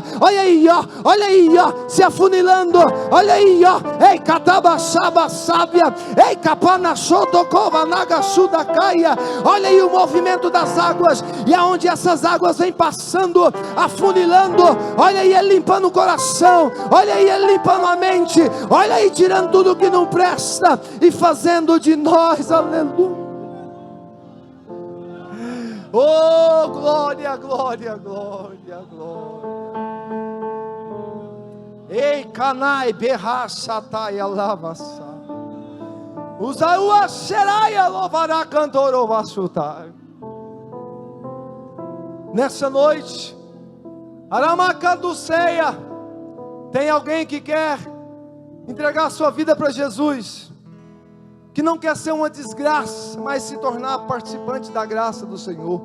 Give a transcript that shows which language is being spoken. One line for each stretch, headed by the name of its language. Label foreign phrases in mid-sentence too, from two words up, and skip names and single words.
Portuguese: Olha aí, ó, se afunilando, olha aí, ó, ei, Catabachaba sábia, ei, Capanachotocova Nagasuda caia, olha aí o movimento das águas, e aonde essas águas vêm passando, afunilando, olha aí ele limpando o coração, olha aí ele limpando a mente, olha aí tirando tudo que não presta e fazendo de nós, aleluia. Oh, glória, glória, glória, glória. Ei, canai, berrachatai, alavassa. Usaua xeraia, louvará, cantorovassutai. Nessa noite, Aramacanduceia, tem alguém que quer entregar a sua vida para Jesus, que não quer ser uma desgraça, mas se tornar participante da graça do Senhor.